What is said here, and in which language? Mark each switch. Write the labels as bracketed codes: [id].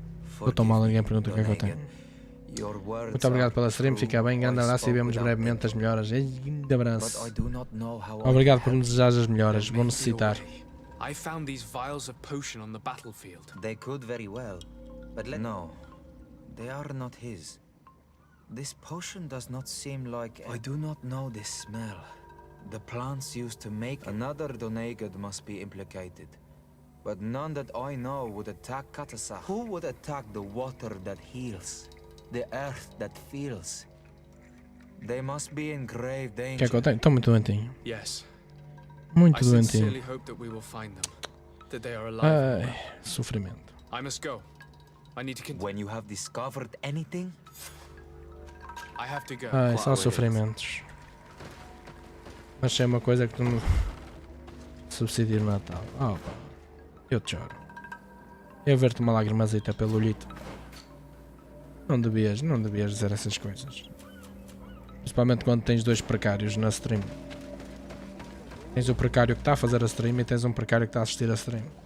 [pt] Estou tão mal, ninguém pergunta o que é que eu tenho. Muito obrigado pela stream, fica bem, grande abraço e vemos brevemente as melhoras. Grande abraço. Obrigado por me desejar as melhoras, vou necessitar. [en] I found these vials of potion on the battlefield. They could very well, but no, they are not his. This potion does not seem like... I do not know this smell. The plants used to make... Another Donegad must be implicated. But none that I know would attack Atecep. Who would attack the water that heals? The earth that feels? They must be in grave danger. [pt] Que é que eu tenho? Estou muito doentinho. [en] Yes. [pt] Muito [en] I [pt] doentinho. [en] sincerely hope that we will find them. That they are alive. [pt] Ai, sofrimento. [en] I must go. I need to continue. When you have discovered anything, I have to go. [pt] Ai, são sofrimentos. Mas se é uma coisa que tu não... Subsídio de Natal. Oh, pá. Eu te choro. Eu ver-te uma lagrimazita pelo olhito. Não devias dizer essas coisas. Principalmente quando tens dois precários na stream. Tens o precário que está a fazer a stream e tens um precário que está a assistir a stream.